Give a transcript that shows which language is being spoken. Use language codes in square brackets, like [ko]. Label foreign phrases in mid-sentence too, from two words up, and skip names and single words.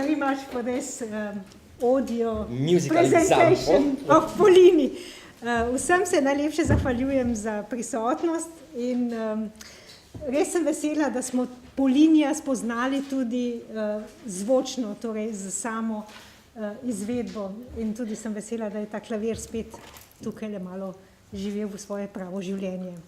[en] much for this audio Musical presentation example. of Polini. [sl] Vsem se najlepše zahvaljujem za prisotnost in res sem vesela, da smo Polinija spoznali tudi zvočno, torej z samo izvedbo, in tudi sem vesela, da je ta klavir spet tukaj le malo živel v svoje pravo življenje.